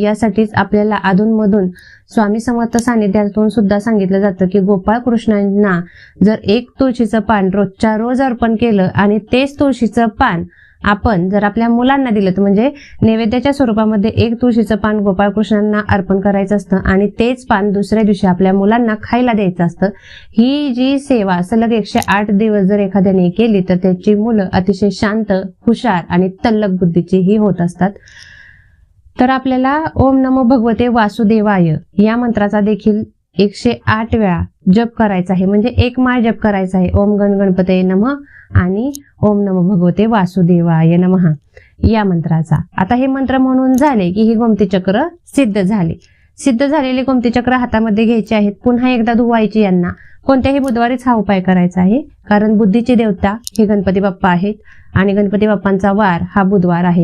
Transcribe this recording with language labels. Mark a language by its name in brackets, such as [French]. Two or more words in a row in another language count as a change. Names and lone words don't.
[Marathi] यासाठीच आपल्याला अधूनमधून स्वामी समर्थ सानिध्यातून सुद्धा सांगितलं जातं की गोपाळकृष्णांना जर 1 तुळशीचं पान रोजच्या रोज अर्पण केलं आणि तेच तुळशीचं पान आपण जर आपल्या मुलांना दिलं तर म्हणजे नैवेद्याच्या स्वरूपामध्ये 1 तुळशीचं पान गोपाळकृष्णांना अर्पण करायचं असतं आणि तेच पान दुसऱ्या दिवशी आपल्या मुलांना खायला द्यायचं असतं. ही जी सेवा सलग 108 दिवस जर एखाद्याने केली तर त्याची मुलं अतिशय शांत, हुशार आणि तल्लख बुद्धीची ही होत असतात. तर आपल्याला [Sanskrit] ओम नमो भगवते वासुदेवाय [Marathi] या मंत्राचा देखील 108 वेळा जप करायचा आहे, म्हणजे 1 माळ जप करायचा आहे. [Sanskrit] ओम गण गणपतये नमः आणि ओम नमो भगवते वासुदेवाय नमः [Marathi] या मंत्राचा. आता हे मंत्र म्हणून झाले की ही गोमती चक्र सिद्ध झाली. सिद्ध झालेली गोमती चक्र हातामध्ये घ्यायची आहेत, पुन्हा एकदा धुवायची. यांना कोणत्याही बुधवारीच हा उपाय करायचा आहे, कारण बुद्धीची देवता हे गणपती बाप्पा आहेत आणि गणपती बाप्पांचा वार हा बुधवार आहे.